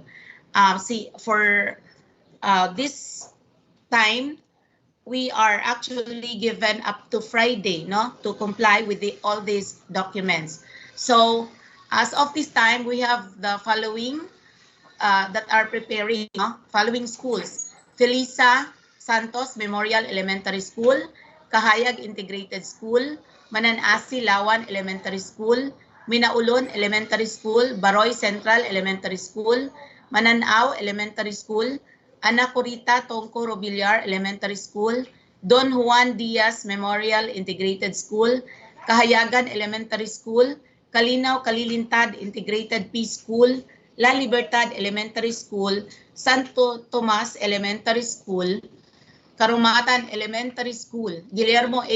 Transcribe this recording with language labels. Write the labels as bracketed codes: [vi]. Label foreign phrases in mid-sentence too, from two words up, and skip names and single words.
[en] For this time, we are actually given up to Friday, to comply with all these documents. So as of this time, we have the following that are preparing, following schools: Felisa Santos Memorial Elementary School, Kahayag Integrated School, Mananasi Lawan Elementary School, Minaulon Elementary School, Baroy Central Elementary School, Mananao Elementary School, Anacorita Tongco Robillar Elementary School, Don Juan Diaz Memorial Integrated School, Kahayagan Elementary School, Kalinaw Kalilintad Integrated Peace School, La Libertad Elementary School, Santo Tomas Elementary School, Karumatan Elementary School, Guillermo A.